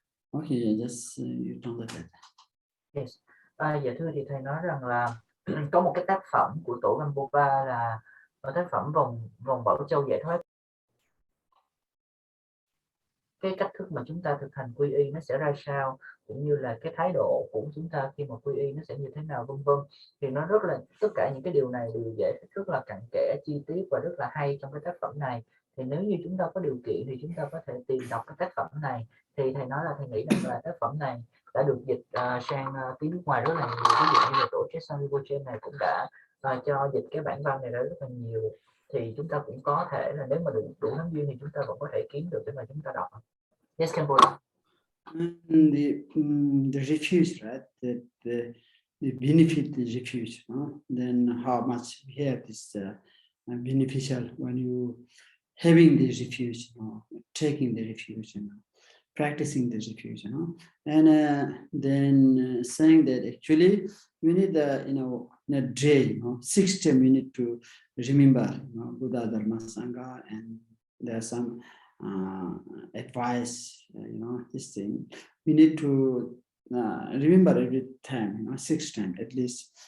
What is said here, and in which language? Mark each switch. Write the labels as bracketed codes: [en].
[en] Okay, just you don't let that. Yes. [vi] Dạ thưa, thì thầy nói rằng là có một cái tác phẩm của tổ Gampopa là tác phẩm vòng Bảo Châu giải thoát. Cái cách thức mà chúng ta thực hành quy y nó sẽ ra sao, cũng như là cái thái độ của chúng ta khi mà quy y nó sẽ như thế nào, vân vân. Thì nó rất là, tất cả những cái điều này đều giải thích rất là cặn kẽ, chi tiết và rất là hay trong cái tác phẩm này. Thì nếu như chúng ta có điều kiện thì chúng ta có thể tìm đọc cái tác phẩm này. Thì thầy nói là thầy nghĩ rằng là tác phẩm này đã được dịch sang tiếng nước ngoài rất là nhiều. Ví dụ như là tổ Dorje này cũng đã cho dịch cái bản văn này ra rất là nhiều. Thì chúng ta cũng có thể là nếu mà đủ lắm duyên thì chúng ta vẫn có thể kiếm được để mà chúng ta đọc. [en] Yes, Khenpo. The refuge, right? The benefit the refuge, then how much we have this beneficial when you having the refuge, taking the refuge, practicing the refuge, and then saying that actually we need in a day, 6 we need to remember, Buddha, Dharma, Sangha, and there's some advice, this thing we need to remember every time, 6 times at least.